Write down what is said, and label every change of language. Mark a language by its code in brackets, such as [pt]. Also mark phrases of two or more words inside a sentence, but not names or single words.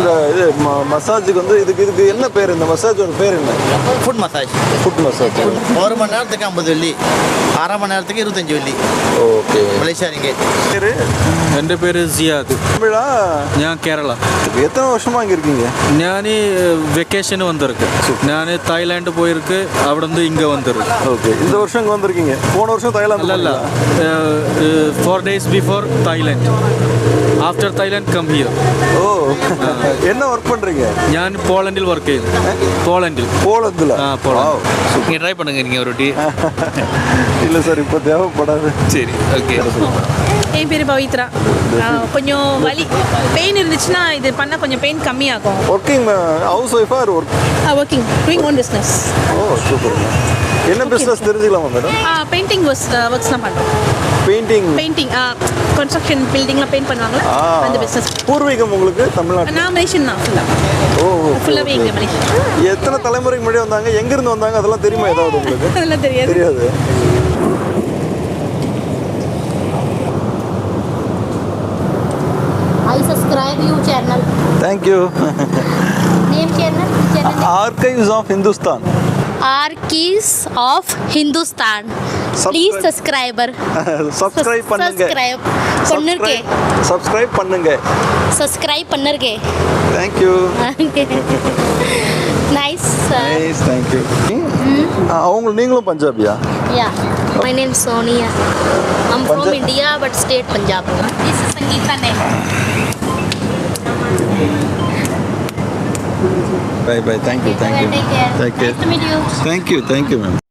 [ta] இந்த இது மசாஜுக்கு வந்து இதுக்கு என்ன பேர்? இந்த மசாஜோட பேர் என்ன? [en] foot massage. foot massage. [ta] 1 மணி நேரத்துக்கு 50 வெள்ளி, 1/2 மணி நேரத்துக்கு 25 വെള്ളി. [ml] ഓക്കെ. [ta] മലേഷ്യ ரிங்கெட். [ml] എൻ്റെ പേര് സിയാദ്. ഞാൻ കേരള. [ta] எத்தனை வருஷமா இங்கே இருக்கீங்க? ഞാൻ வெக்கேஷன் வந்திருக்கு. நான் தாய்லாந்து போயிருக்கு, அവിടുന്ന് இங்கே வந்திருக்கு. ஓகே. இந்த வருஷம் இங்கே வந்திருக்கீங்க. போன வருஷம் தாய்லாந்து? [en] அல்ல, 4 days before Thailand. After Thailand come here. [ta] ஓ, என்ன ஒர்க் பண்ணுறீங்க? [ml] ഞാൻ പോളണ്ടിൽ വർക്ക് ചെയ്യുന്നു. പോളണ്ടിൽ. [ta] போலந்தில்? போலந்து. நீங்கள் ட்ரை பண்ணுங்க நீங்கள் ஒரு டீ. இல்லை சார், இப்போ தேவைப்படாது. சரி, ஓகே. என் பேர் பவித்ரா. கொஞ்சம் வலி பெயின் இருந்துச்சுன்னா இது பண்ணால் கொஞ்சம் பெயின் கம்மியாகும். [en] working house wife or work? working, doing own business. [ta] ஓ, சூப்பர். என்ன பிஸ்னஸ் தெரிஞ்சுக்கலாமா மேடம்? பெயிண்டிங் ஒர்க்ஸ்லாம் பண்ணுறோம். [en] painting construction [ta] பில்டிங்லாம் பெயிண்ட் பண்ணுவாங்களா, அந்த பிஸ்னஸ். பூர்வீகம் உங்களுக்கு தமிழ்நாடு? நான் மலேசியன் தான் ஃபுல்லாகவே இங்கே மலேசியா. எத்தனை தலைமுறைக்கு முன்னாடி வந்தாங்க? எங்கேருந்து வந்தாங்க? அதெல்லாம் தெரியுமா ஏதாவது உங்களுக்கு? அதெல்லாம் தெரியாது. [en] I subscribe you channel. Thank you. Name channel? Archives of Hindustan. Archives of Hindustan. Please subscriber. [ta] Subscribe பண்ணுங்க. Subscribe பண்ணுங்க. Subscribe பண்ணுங்க. [en] Thank you. Nice sir. Nice, thank you. [ta] அவங்க நீங்களும் பஞ்சாபியா? [en] Yeah. My name is Sonia. I'm from India but state Punjab. This is Sangeeta name. Bye. Thank you. Take care. Thank you. Nice to meet you. Thank you, ma'am.